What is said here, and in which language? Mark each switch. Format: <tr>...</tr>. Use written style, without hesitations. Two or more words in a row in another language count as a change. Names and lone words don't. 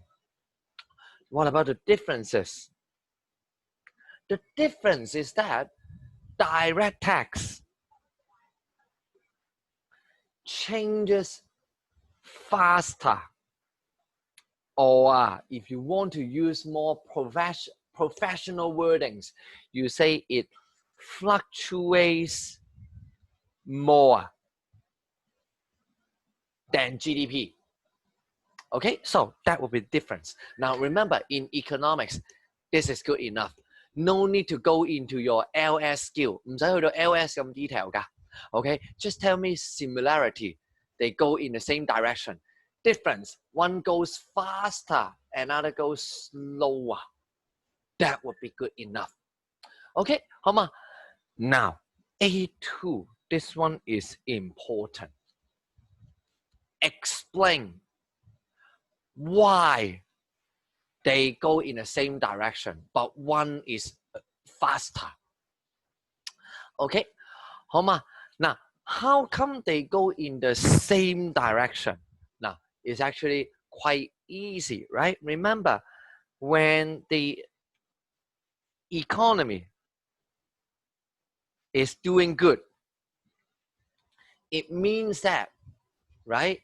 <en>What about the differences? The difference is that direct tax changes faster, or if you want to use more professional wordings, you say it fluctuates more than GDP. Okay, so that will be the difference. Now remember, in economics, this is good enough. No need to go into your LS skill.</en> <yue>唔使去到 LS 咁 detail 㗎。</yue> <en>Okay, just tell me similarity. They go in the same direction. Difference, one goes faster, another goes slower. That would be good enough. Okay, 好嘛? Now, A2, this one is important. Explain why they go in the same direction, but one is faster. Okay, 好嘛? Now, how come they go in the same direction? Now, it's actually quite easy, right? Remember, when the economy is doing good, it means that, right?</en>